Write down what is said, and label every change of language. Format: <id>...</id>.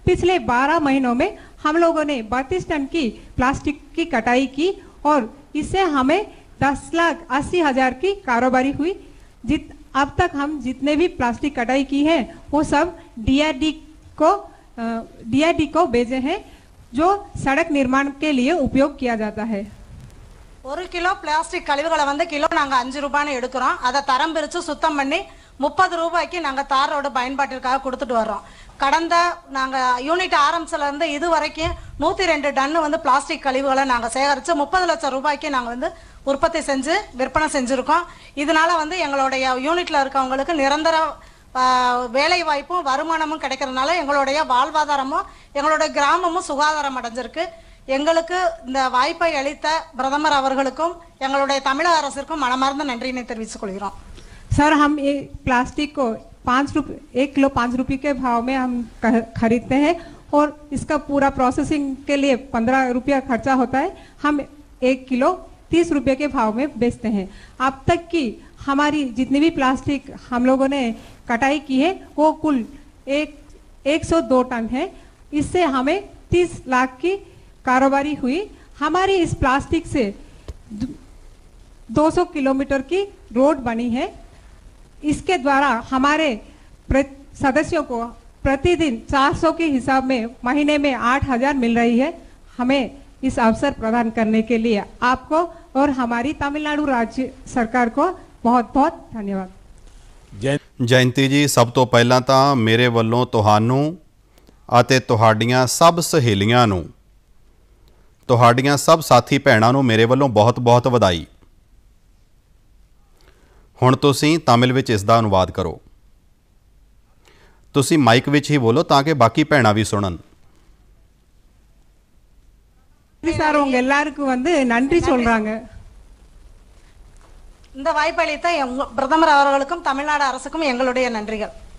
<hi>पिछले 12 महीनों में हम लोगों ने 32 टन की प्लास्टिक की कटाई की और इससे हमें 10,80,000 की कारोबारी हुई। अब तक हम जितने भी प्लास्टिक कटाई की है वो सब DRD को भेजे हैं, जो सड़क निर्माण के लिए उपयोग किया जाता है।</hi> <ta>1 கிலோ பிளாஸ்டிக் கழிவுகளை வந்து கிலோ நாங்கள் 5 ரூபான்னு எடுக்கிறோம். அதை தரம் பிரித்து சுத்தம் பண்ணி 30 ரூபாய்க்கு நாங்கள் தார் ரோடு பயன்பாட்டிற்காக கொடுத்துட்டு வர்றோம். கடந்த நாங்கள் யூனிட் ஆரம்பிச்சிலேருந்து இது வரைக்கும் 102 டன்னு வந்து பிளாஸ்டிக் கழிவுகளை நாங்கள் சேகரித்து 30 லட்சம் ரூபாய்க்கு நாங்கள் வந்து உற்பத்தி செஞ்சு விற்பனை செஞ்சுருக்கோம். இதனால வந்து எங்களுடைய யூனிட்டில் இருக்கவங்களுக்கு நிரந்தர வேலை வாய்ப்பும் வருமானமும் கிடைக்கிறதுனால எங்களுடைய வாழ்வாதாரமும் எங்களுடைய கிராமமும் சுகாதாரம் அடைஞ்சிருக்கு. எங்களுக்கு இந்த வாய்ப்பை அளித்த பிரதமர் அவர்களுக்கும் எங்களுடைய தமிழக அரசிற்கும் மனமார்ந்த நன்றியினை தெரிவித்துக் கொள்கிறோம்.</ta> <hi>सर हम ये प्लास्टिक को 1 किलो 5 रुपये के भाव में हम खरीदते हैं और इसका पूरा प्रोसेसिंग के लिए 15 रुपया खर्चा होता है। हम 1 किलो 30 रुपये के भाव में बेचते हैं। अब तक की हमारी जितनी भी प्लास्टिक हम लोगों ने कटाई की है वो कुल 102 टन है। इससे हमें 30 लाख की कारोबारी हुई। हमारी इस प्लास्टिक से 200 किलोमीटर की रोड बनी है। इसके द्वारा हमारे सदस्यों को प्रतिदिन 400 के हिसाब में महीने में 8,000 मिल रही है। हमें इस अवसर प्रदान करने के लिए आपको और हमारी तमिलनाडु राज्य सरकार को बहुत बहुत धन्यवाद।</hi> <pa>ਜਯੰਤੀ ਜੀ, ਸਭ ਤੋਂ ਪਹਿਲਾਂ ਤਾਂ ਮੇਰੇ ਵੱਲੋਂ ਤੁਹਾਨੂੰ ਅਤੇ ਤੁਹਾਡੀਆਂ ਸਭ ਸਹੇਲੀਆਂ ਨੂੰ, ਤੁਹਾਡੀਆਂ ਸਭ ਸਾਥੀ ਭੈਣਾਂ ਨੂੰ ਮੇਰੇ ਵੱਲੋਂ ਬਹੁਤ-ਬਹੁਤ ਵਧਾਈ। ਹੁਣ ਤੁਸੀਂ ਤਮਿਲ ਵਿੱਚ ਇਸ ਦਾ ਅਨੁਵਾਦ ਕਰੋ। ਤੁਸੀਂ ਮਾਈਕ ਵਿੱਚ ਹੀ ਬੋਲੋ ਤਾਂ ਕਿ ਬਾਕੀ ਭੈਣਾਂ ਵੀ ਸੁਣਨ।</pa> <ta>சார் உங்க எல்லாருக்கும் வந்து நன்றி சொல்றாங்க. இந்த வாய்ப்பளித்த பிரதமர் அவர்களுக்கும் தமிழ்நாடு அரசுக்கும் எங்களுடைய நன்றிகள்।</ta>